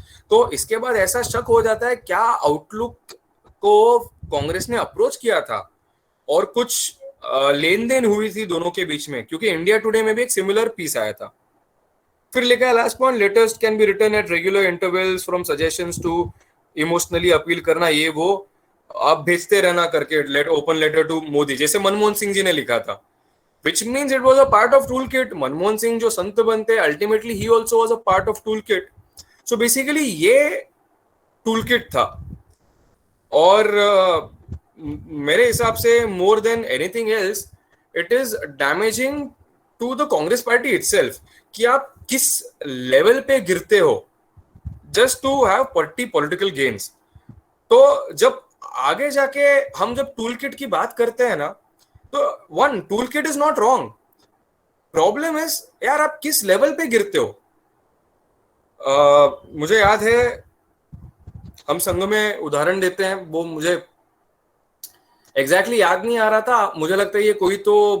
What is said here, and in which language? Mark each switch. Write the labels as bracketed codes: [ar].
[hi] तो इसके बाद ऐसा शक हो जाता है क्या आउटलुक को कांग्रेस ने अप्रोच किया था और कुछ लेन देन हुई थी दोनों के बीच में, क्योंकि इंडिया टुडे में भी एक सिमिलर पीस आया था। फिर लिखा है [en] last point, letters can be written at regular intervals from suggestions to emotionally appeal [hi] करना, ये वो आप भेजते रहना करके [en] open letter to Modi, [hi] जैसे मनमोहन सिंह जी ने लिखा था, [en] which means it was a part of toolkit. Manmohan Singh [hi] जो संत बनते, [en] ultimately he also was a part of toolkit. So basically [hi] ये toolkit था। और मेरे हिसाब से [en] more than anything else it is damaging to the Congress party itself [hi] कि आप किस लेवल पे गिरते हो [en] just to have political gains। [hi] तो जब आगे जाके हम जब टूल किट की बात करते हैं ना, तो [en] one, tool kit is not wrong, problem is [hi] यार आप किस लेवल पे गिरते हो। मुझे याद है हम संघ में उदाहरण देते हैं, वो मुझे एग्जैक्टली याद नहीं आ रहा था, मुझे लगता है ये कोई तो